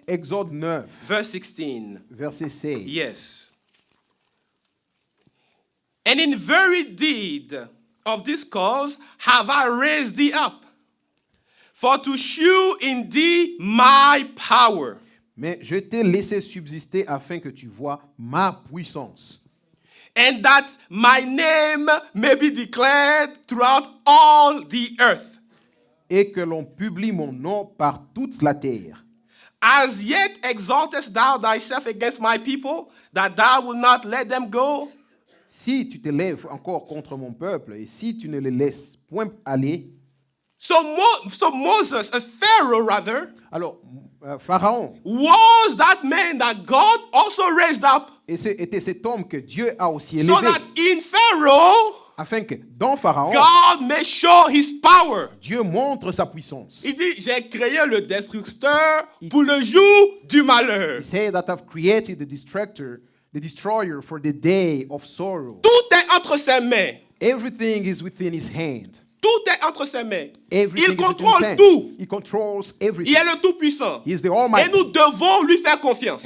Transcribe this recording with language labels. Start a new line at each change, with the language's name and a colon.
French: Exode 9,
English: verse 16.
French: verset 16.
English: Yes. And in very deed of this cause have I raised thee up, for to shew in thee my power.
French: Mais je t'ai laissé subsister afin que tu vois ma puissance.
English: And that my name may be declared throughout all the earth.
French: Et que l'on publie mon nom par toute la terre.
English: As yet exaltest thou thyself against my people, that thou wilt not let them go?
French: Si tu te lèves encore contre mon peuple, et si tu ne le laisses point aller,
English: So Moses, a Pharaoh rather,
French: alors Pharaon,
English: was that man that God also raised up,
French: était cet homme que Dieu a aussi élevé,
English: so that in Pharaoh,
French: afin que dans Pharaon,
English: God may show his power.
French: Dieu montre sa puissance. Il dit, j'ai créé le destructeur pour le jour du malheur.
English: He said that I've created the destroyer for the day of sorrow.
French: Tout est entre ses mains.
English: Everything is within his hand.
French: Tout est entre ses mains.
English: Everything is within his
French: contrôle
English: hand.
French: tout.
English: He controls
French: Il
English: everything.
French: est le Tout-Puissant.
English: He is the
French: Et
English: Almighty.
French: nous devons lui faire confiance.